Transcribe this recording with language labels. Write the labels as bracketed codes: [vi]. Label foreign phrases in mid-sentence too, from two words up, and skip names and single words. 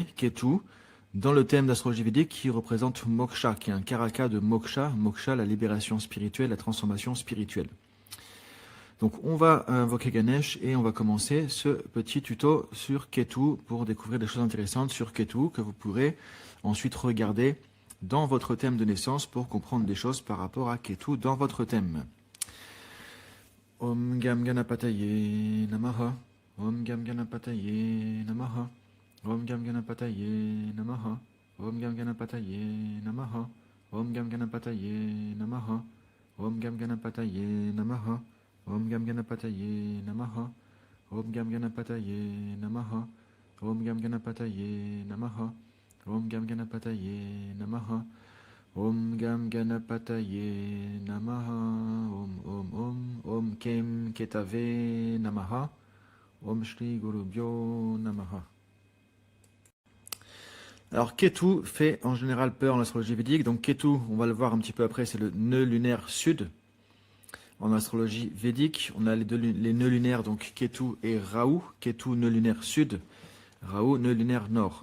[fr] Ketu, dans le thème d'astrologie védique, qui représente Moksha, qui est un karaka de Moksha, Moksha, la libération spirituelle, la transformation spirituelle. Donc on va invoquer Ganesh et on va commencer ce petit tuto sur Ketu pour découvrir des choses intéressantes sur Ketu que vous pourrez ensuite regarder dans votre thème de naissance pour comprendre des choses par rapport à Ketu dans votre thème. [sa] ॐ गं गणपतये नमः. ॐ गं गणपतये नमः। ॐ गं गणपतये नमः. ॐ गं गणपतये नमः। ॐ गं गणपतये नमः. ॐ गं गणपतये नमः। ॐ गं गणपतये नमः. ॐ गं गणपतये नमः। ॐ गं गणपतये नमः. ॐ गं गणपतये नमः। ॐ गं गणपतये नमः. ॐ कें केतवे नमः. ॐ श्री गुरुभ्यो नमः. [fr] Alors Ketu fait en général peur en astrologie védique. Donc Ketu, on va le voir un petit peu après, c'est le nœud lunaire sud. En astrologie védique, on a les nœuds lunaires, donc Ketu et Rahu. Ketu, nœud lunaire sud. Rahu, nœud lunaire nord.